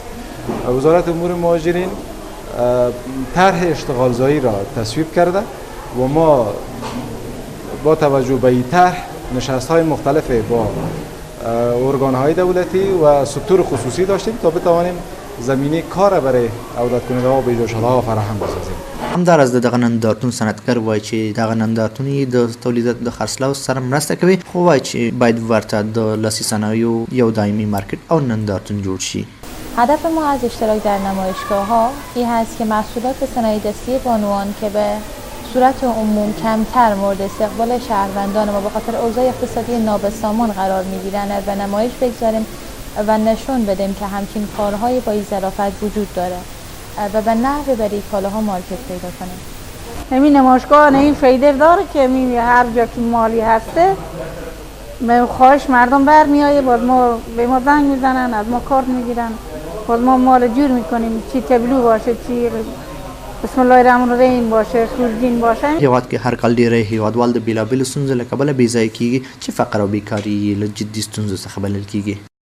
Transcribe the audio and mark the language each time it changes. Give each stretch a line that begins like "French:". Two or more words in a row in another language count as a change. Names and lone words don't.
Persian: وزارت امور مهاجرین طرح اشتغال زایی را تصویب کرده و ما با توجه به این طرح نشست‌های مختلف با ارگان‌های دولتی و سکتور خصوصی داشتیم تا بتوانیم زمینه کار برای عودت کننده ها و بیجا شده ها فراهم بسازیم.
Pashto: همداراز د دغه نندارتون صنعتګر وایي چې دغه نندارتون د تولیداتو د خرڅلاو سره مرسته کوي، خو وایي چې باید ورته د لاسي صنایعو یو دایمي مارکت او نندارتون جوړ شي.
Persian: هدف ما از اشتراک در نمایشگاه‌ها این هست که محصولات صنایع دستی بانوان که به صورت عموم کمتر مورد استقبال شهروندان ما به خاطر اوضاع اقتصادی نابسامان قرار می‌گیرند و نمایش بگذاریم و نشون بدیم که همچین کارهای با این ظرافت وجود داره و به نحوی برای کالاها مارکت پیدا کنیم. همین نمایشگاه این فایده داره که هر جا که مالی هسته خواهش مردم برمیایه، باز ما به ما زنگ میزنن، از ما کارت میگیرن، باز ما مال جور میکنیم، چی تبلو باشه، چی
Arabic: بسم الله الرحمن الرحیم
Persian: باشه، خورجین باشه.
Pashto: هیواد کې هر کال ډېری هیوادوال د بېلابېلو ستونزو له کبله بېځایه کېږي چې فقر او بیکاري یې له جدي ستونزو څخه بلل کېږي.